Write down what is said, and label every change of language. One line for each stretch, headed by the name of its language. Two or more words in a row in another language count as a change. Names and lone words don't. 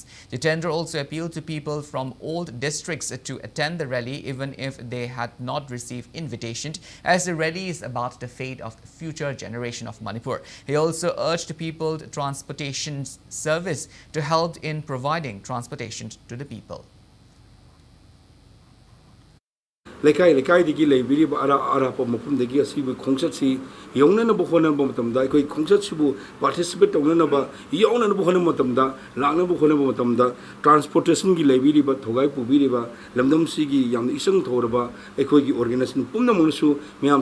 English: Jitendra also appealed to people from all districts to attend the rally even if they had not received invitation, as the rally is about the fate of the future generation of Manipur. He also urged people transportation service to help in providing transportation to the people.
Manipuri: Lekai leibiri ara mafum degi asibu khongchat si yongna na bokhona matamda koi khongchat sibu participate tongna na ba yongna na bokhona matamda langna bokhona matamda transportation gi leibiri ba thogai pubiri ba lamdam si gi yam isang thorba ekoi gi organization pumna mungsu myam